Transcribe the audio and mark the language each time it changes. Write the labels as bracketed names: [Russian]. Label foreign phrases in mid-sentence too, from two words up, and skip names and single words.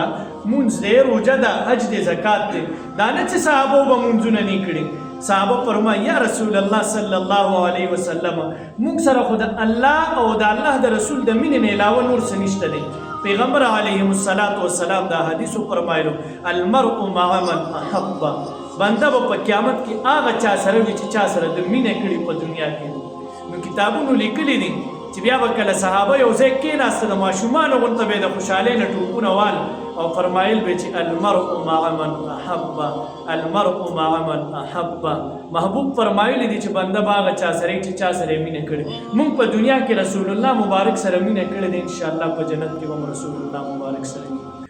[Pashto] مونځ دی، روژه ده، حج دی، زکات دی. دا نه چې صحابو به مونځونه نه کړي. صحابه فرمایي یا رسول الله [Arabic] صلی الله علیه وسلم [Pashto] مونږ سره خو د الله او د الله د رسول د مینې نه علاوه نور څه نشته دی. پیغمبر [Arabic] علیه السلام [Pashto] دا حدیثو فرمایلو [Arabic] المرء مع من احب، [Pashto] بنده به په قیامت کې هغه چا سره وي چې چا سره د مینې کړي په دنیا کې. نو کتابونو لیکلي دي چې بیا به کله صحابه یو ځای کېناسته د ماشومانو غونته به د خوشحالۍ نه ټوپونه وال او فرمایل به چې [Arabic] المرء مع من احب، المرء مع من احب. [Pashto] محبوب فرمایلی دي چې بنده به هغه چا سره چې چا سره یې مینه کړې. موږ په دنیا کې رسول الله مبارک سره مینه کړې ده، انشاءالله په جنت کې به هم رسول الله مبارک سره